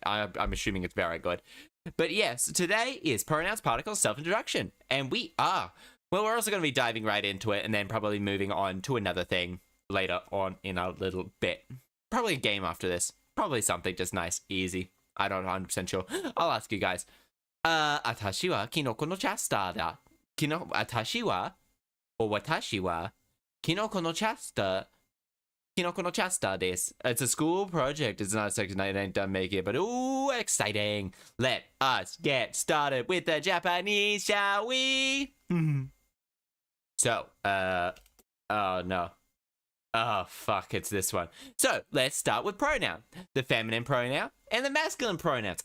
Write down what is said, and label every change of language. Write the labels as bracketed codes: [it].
[en] I'm assuming it's very good. But yes, today is pronouns, particles, self-introduction, and we're also going to be diving right into it, and then probably moving on to another thing later on in a little bit. Probably a game after this. Probably something just nice, easy. I don't know, 100% sure. I'll ask you guys. [ja] 私はキノコのチャスターだ。私はキノコのチャスター。キノコのチャスターです。 [en] It's a school project. It's not a second night. I ain't done making it, but ooh, exciting. Let us get started with the Japanese, shall we? So, oh no. Oh, fuck, it's this one. So, let's start with pronoun. The feminine pronoun and the masculine pronouns.